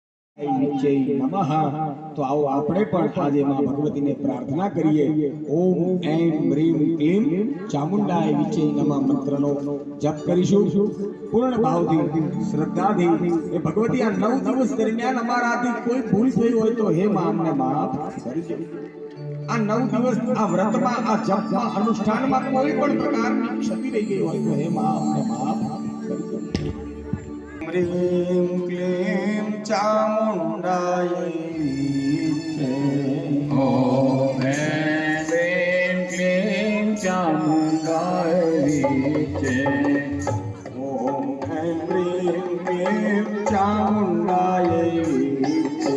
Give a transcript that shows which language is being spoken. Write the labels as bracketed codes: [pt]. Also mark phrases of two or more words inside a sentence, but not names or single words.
[gu] नमः। [hi] तो आओ [gu] આપણે પણ આજે માં ભગવતીને પ્રાર્થના કરીએ। [sa] ओम एम ह्रीं क्लीं चामुंडाय विचे नमः [gu] મંત્રનો જપ કરીશું પૂર્ણ ભાવથી શ્રદ્ધાથી। એ ભગવતી આ 9 દિવસ દરમિયાન અમારાથી કોઈ ભૂલ થઈ હોય તો હે માં અમને માફ કરજો। આ 9 દિવસ આ વ્રતમાં આ જપમાં અનુષ્ઠાનમાં કોઈ પણ પ્રકારની ક્ષતિ રહી ગઈ હોય તો હે માં અમને માફ કરજો। [sa] ह्रीं क्लीं चामुंडाय विचे। ओम ह्रीं क्लीं चामुंडाय विचे। ओम ह्रीं क्लीं चामुंडाय विचे।